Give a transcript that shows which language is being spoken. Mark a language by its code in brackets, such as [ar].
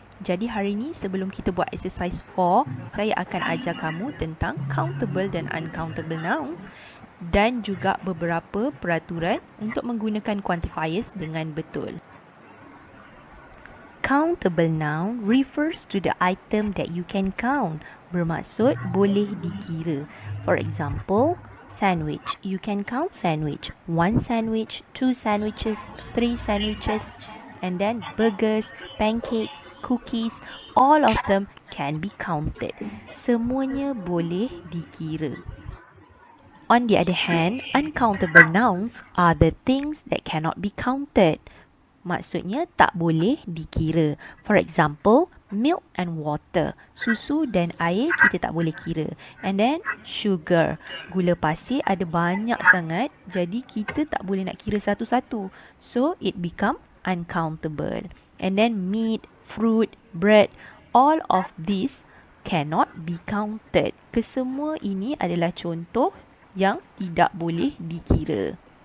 [ms] Jadi hari ni sebelum kita buat exercise 4, saya akan ajar kamu tentang countable dan uncountable nouns dan juga beberapa peraturan untuk menggunakan quantifiers dengan betul. [en] Countable noun refers to the item that you can count. [ms] Bermaksud boleh dikira. [en] For example, sandwich. You can count sandwich. 1 sandwich, 2 sandwiches, 3 sandwiches, and then burgers, pancakes, cookies, all of them can be counted. [ms] Semuanya boleh dikira. [en] On the other hand, uncountable nouns are the things that cannot be counted. [ms] Maksudnya tak boleh dikira. [en] For example, milk and water. [ms] Susu dan air kita tak boleh kira. [en] And then sugar. [ms] Gula pasir ada banyak sangat. Jadi kita tak boleh nak kira satu-satu. [en] So it become uncountable. And then meat, fruit, bread. All of these cannot be counted. [ms] Kesemua ini adalah contoh yang tidak boleh dikira.